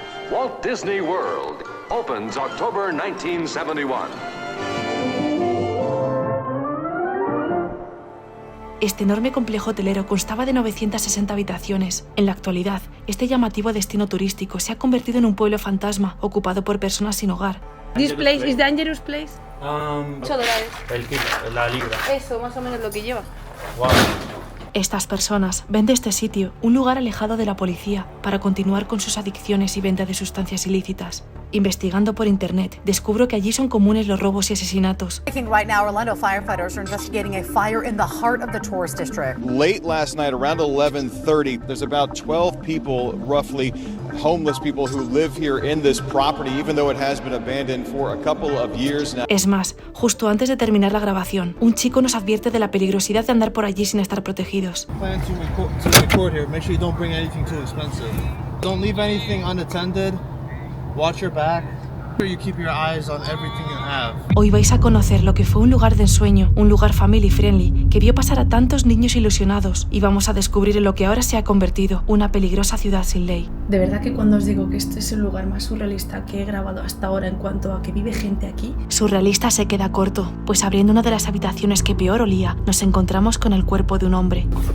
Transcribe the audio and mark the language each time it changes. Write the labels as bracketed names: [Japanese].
[English] Walt Disney World opens October 1971. [Spanish] Este enorme complejo hotelero constaba de 960 habitaciones. En la actualidad, este llamativo destino turístico se ha convertido en un pueblo fantasma ocupado por personas sin hogar. [English] This place is dangerous place. $8. [Spanish] El kilo, la libra. Eso, más o menos lo que lleva. [English] Wow. [Spanish] Estas personas ven de este sitio un lugar alejado de la policía para continuar con sus adicciones y venta de sustancias ilícitas. Investigando por internet, descubro que allí son comunes los robos y asesinatos. [English] Right now, Orlando firefighters are investigating a fire in the heart of the tourist district. Late last night, around 11:30, there's about 12 people, roughly homeless people, who live here in this property, even though it has been abandoned for a couple of years now. [Spanish] Es más, justo antes de terminar la grabación, un chico nos advierte de la peligrosidad de andar por allí sin estar protegidos. [English] Plan to record here. Make sure you don't bring anything too expensive. Don't leave anything unattended. Watch your back. Make sure you keep your eyes on everything you have. [Spanish] Hoy vais a conocer lo que fue un lugar de ensueño, un lugar [English] family friendly, [Spanish] que vio pasar a tantos niños ilusionados, y vamos a descubrir en lo que ahora se ha convertido una peligrosa ciudad sin ley. De verdad que cuando os digo que este es el lugar más surrealista que he grabado hasta ahora en cuanto a que vive gente aquí... Surrealista se queda corto, pues abriendo una de las habitaciones que peor olía, nos encontramos con el cuerpo de un hombre.